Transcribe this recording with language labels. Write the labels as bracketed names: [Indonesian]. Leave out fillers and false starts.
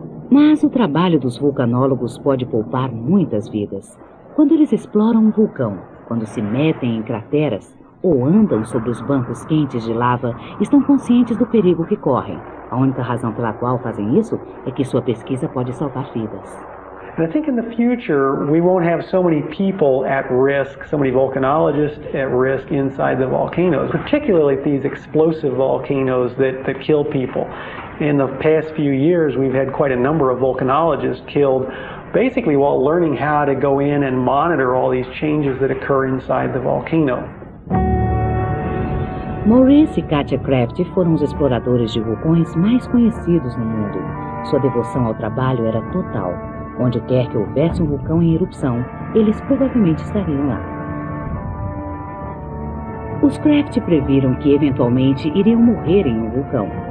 [Portuguese] Mas o trabalho dos vulcanólogos pode poupar muitas vidas. Quando eles exploram um vulcão, quando se metem em crateras ou andam sobre os bancos quentes de lava, estão conscientes do perigo que correm. A única razão pela qual fazem isso é que sua pesquisa pode salvar vidas. [English] And I think in the future we won't have so many people at risk, so many volcanologists at risk inside the volcanoes, particularly these explosive volcanoes that kill people. In the past few years we've had quite a number of volcanologists killed basically while learning how to go in and monitor all these changes that occur inside the volcano. [Portuguese] Maurice e Katia Kraft foram os exploradores de vulcões mais conhecidos no mundo. Sua devoção ao trabalho era total. Onde quer que houvesse um vulcão em erupção, eles provavelmente estariam lá. Os Kraft previram que eventualmente iriam morrer em um vulcão.